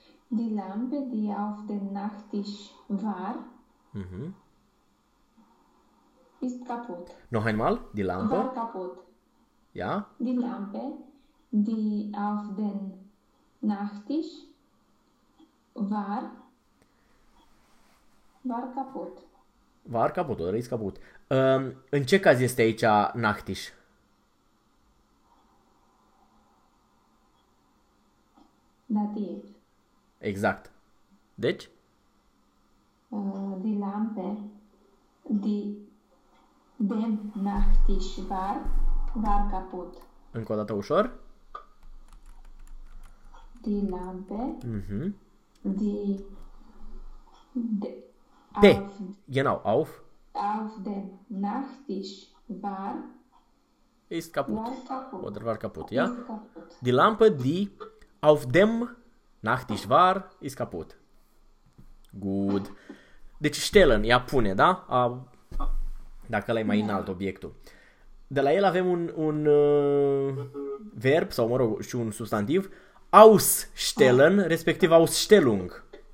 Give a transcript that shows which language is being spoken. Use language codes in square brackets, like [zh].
[de] Die Lampe, die auf dem Nachttisch war, ist kaputt. Noch einmal, die Lampe. War kaputt. Ja. Die Lampe, die auf dem Nachttisch war kaputt. War kaputt, oder ist kaputt. [ro] În ce caz este aici Nachtisch? [de] Nativ. [ro] Exact. Deci? [de] Die Lampe, die dem Nachttisch war kaputt. [ro] Încă o dată ușor. [de] Die Lampe, die P. Genau, auf. auf dem Nachttisch Ist kaputt. war kaputt. Oder war kaputt, ja? Ist kaputt. Die Lampe, die auf dem Nachttisch war, ist kaputt. [ro] Gut. Deci stellen, ea pune, da? Dacă l-ai mai înalt Da. obiectul. De la el avem un verb, sau mă rog, și un substantiv. [de] Ausstellen, respectiv Ausstellung.